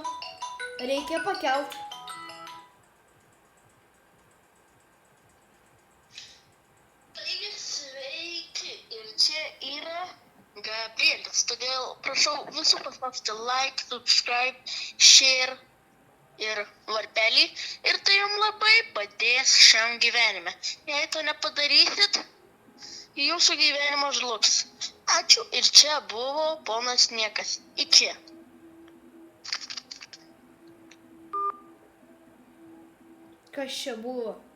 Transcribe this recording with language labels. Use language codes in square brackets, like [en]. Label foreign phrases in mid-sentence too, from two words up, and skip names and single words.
[lt] Reikia pakelt. Taigi sveiki, ir čia yra Gabrielis, todėl prašau visų paspausti [en] like, subscribe, share [lt] ir varpelį, ir tai jums labai padės šiam gyvenime. Jei to nepadarysit, jūsų gyvenimas žlugs. Ačiū, ir čia buvo ponas Niekas. Iki. Kas čia buvo?